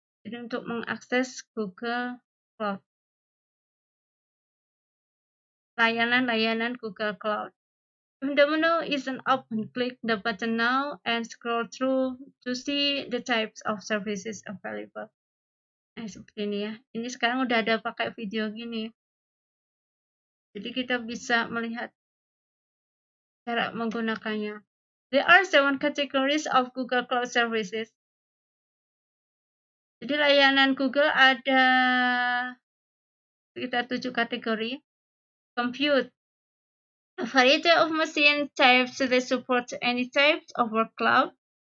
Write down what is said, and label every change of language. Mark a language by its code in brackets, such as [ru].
[id] Jadi untuk mengakses Google Cloud, layanan-layanan Google Cloud. [en] If the menu isn't open, click the button now and scroll through to see the types of services available. [id] Nah, seperti ini ya. Ini sekarang udah ada pakai video gini. Jadi kita bisa melihat cara menggunakannya. [en] There are 7 categories of Google Cloud Services. [id] Jadi layanan Google ada sekitar 7 kategori. Compute. [en] A variety of machine types that support any types of workload.